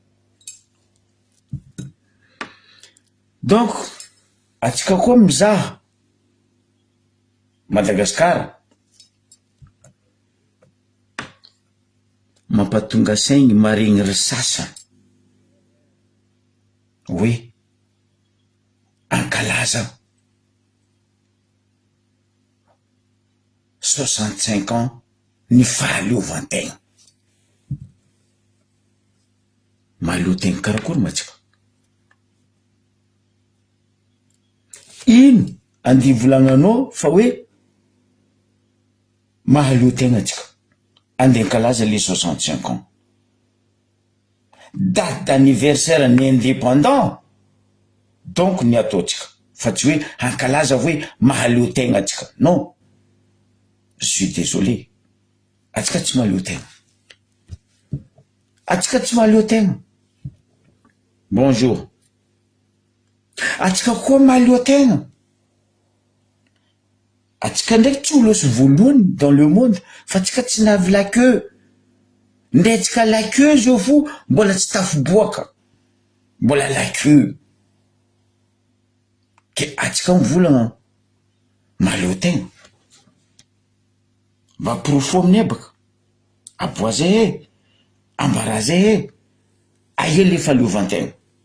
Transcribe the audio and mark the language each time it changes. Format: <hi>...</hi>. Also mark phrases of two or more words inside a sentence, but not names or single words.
<mg>Donc atsika koa mizaha Madagasikara, mampatonga saigny maregny ry sasany hoe ankalaza 65 ans ny fahaleovan-tegna. Mahalohan-tegna karakory moa tsika? Ino andia volagnanao fa hoe mahalohan-tegna tsika andeha ankalaza</mg> <fr>les 65 ans? Date d'anniversaire</fr> <mg>ny</mg> <fr>indépendant donc</fr> <mg>ny ataotsika, fa tsy hoe ankalaza hoe mahalohan-tegna tsika.</mg> <fr>Non, je suis désolé,</fr> <mg>atsika tsy mahalohan-tegna, atsika tsy mahalohan-tegna. Bonjour, atsika koa mahalohan-tegna. Atsika ndraiky tsy olosy voalohany</mg> <fr>dans le monde,</fr> <mg>fa atsika tsy navy</mg> <fr>la queue.</fr> <mg>Ndre atsika</mg> <fr>la queue</fr> <mg>zao fo mbola tsy tafiboaka, mbola</mg> <fr>la queue.</fr> <mg>Ke atsika mivolagna mahalohan-tegna. Mba profo amin'ny ebaka, aboazay e, ambarazay e, aia le fahaleovan-tegna.</mg>